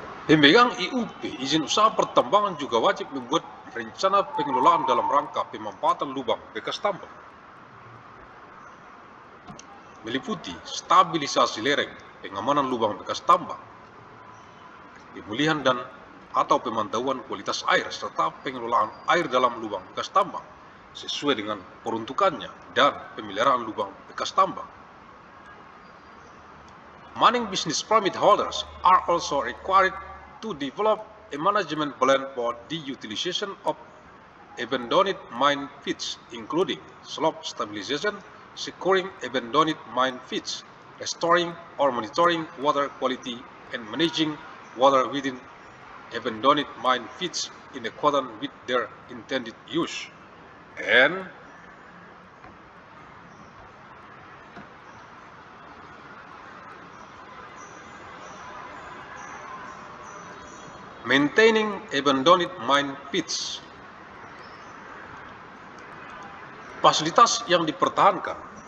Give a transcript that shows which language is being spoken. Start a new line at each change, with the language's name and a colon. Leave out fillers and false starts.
Indonesian: Pemegang IUP izin usaha pertambangan juga wajib membuat rencana pengelolaan dalam rangka pemanfaatan lubang bekas tambang, meliputi stabilisasi lereng, pengamanan lubang bekas tambang, pemulihan dan atau pemantauan kualitas air serta pengelolaan air dalam lubang bekas tambang sesuai dengan peruntukannya dan pemeliharaan lubang bekas tambang.
English: Mining business permit holders are also required to develop a management plan for the utilization of abandoned mine pits, including slope stabilization, securing abandoned mine pits, restoring or monitoring water quality, and managing water within abandoned mine pits in accordance with their intended use. And maintaining abandoned mine pits.
Indonesian: Fasilitas yang dipertahankan.